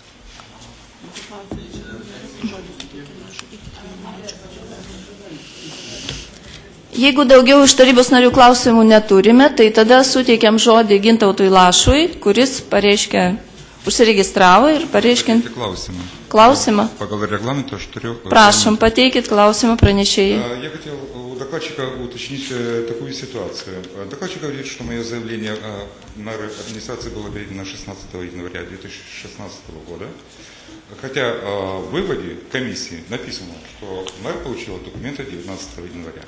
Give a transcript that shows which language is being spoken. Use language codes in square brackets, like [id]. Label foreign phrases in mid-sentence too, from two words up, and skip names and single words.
[lt] Jeigu daugiau iš tarybos narių klausimų neturime, tai tada suteikiam žodį Gintautui Lašui, kuris pareiškia, užsiregistravo ir pareiškia klausimą. Pagal регламент aš turiu... Prašom, pateikit klausimą pранešėjai. [ru] Я хотел у докладчика уточнить такую ситуацию. Докладчик говорит, что мое заявление мэра администрации было передано 16 января 2016 года. Хотя в выводе комиссии написано, что мэр получил документы 19 января.